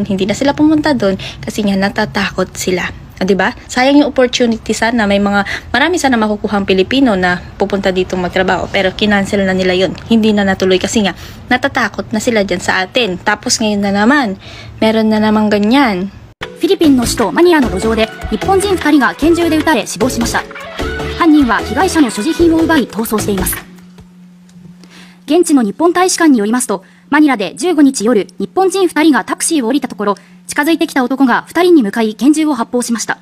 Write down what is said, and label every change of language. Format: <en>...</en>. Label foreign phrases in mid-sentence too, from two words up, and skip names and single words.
<tl>Hindi na sila pumunta doon kasi nga natatakot sila. Diba? Sayang yung opportunity sana. Marami sana makukuhang Pilipino na pupunta dito magtrabaho. Pero kinancel na nila yun. Hindi na natuloy kasi nga natatakot na sila dyan sa atin. Tapos ngayon na naman, meron na namang ganyan.</tl> <ja>フィリピンの首都マニラの路上で日本人2人が拳銃で撃たれ死亡しました。犯人は被害者の所持品を奪い逃走しています。現地の日本大使館によりますと、マニラで15日夜、日本人2人がタクシーを降りたところ、近づいてきた男が2人に向かい拳銃を発砲しました。</ja>